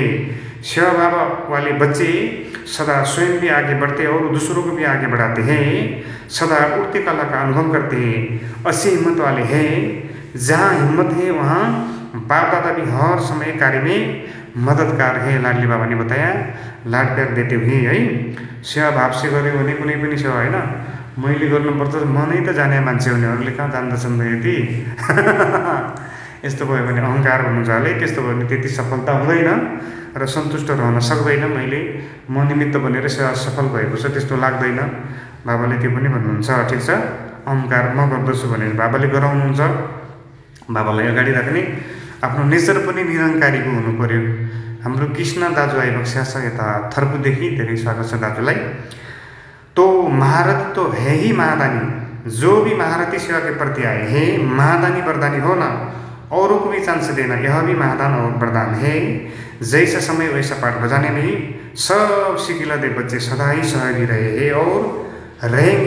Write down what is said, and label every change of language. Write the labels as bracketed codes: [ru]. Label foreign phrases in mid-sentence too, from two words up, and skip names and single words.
[hi] सेवा भाव वाले बच्चे सदा स्वयं भी आगे बढ़ते और दूसरों को भी आगे बढ़ाते हैं, सदा उड़ती कला का अनुभव करते हैं, अच्छी हिम्मत वाले हैं। जहाँ हिम्मत है वहाँ बाप दादा भी हर समय कार्य में मददगार है। लाडली बाबा ने बताया लाड प्यार देते हुए है। [ne] सेवा भाव से गऱ्यो भने कुनै पनि सेवा होइन, मैले गर्नुपर्छ, म नै त जाने मान्छे हुनेहरूले कहाँ जान्दछन् यति। यस्तो भयो भने अहङ्कार भन्नुहुन्छ हाले, त्यस्तो भयो भने त्यति सफलता हुँदैन र सन्तुष्ट रहन सक्दैन। मैले म निमित्त बनेर सेवा सफल भएको छ त्यस्तो लाग्दैन। बाबाले त्यो पनि भन्नुहुन्छ, ठिक छ, अहङ्कार म गर्दछु भने बाबाले गराउनुहुन्छ। बाबालाई अगाडि राख्ने आफ्नो नेचर पनि निरङ्कारीको हुनु पर्यो। हाम्रो कृष्ण दाजु आइबक्स्या छ यता थर्पुदेखि, धेरै स्वागत छ दाजुलाई। [hi] तो महारथ तो है ही महादानी, जो भी महारथी सेवा के प्रति आए हैं महादानी वरदानी हो ना, औरों को भी चांस देना, यह भी महादान और वरदान है। जैसा समय वैसा पाठ बजाने में सब सिकिला दे बच्चे सदा ही सहयोगी रहे हैं और रहेंगे।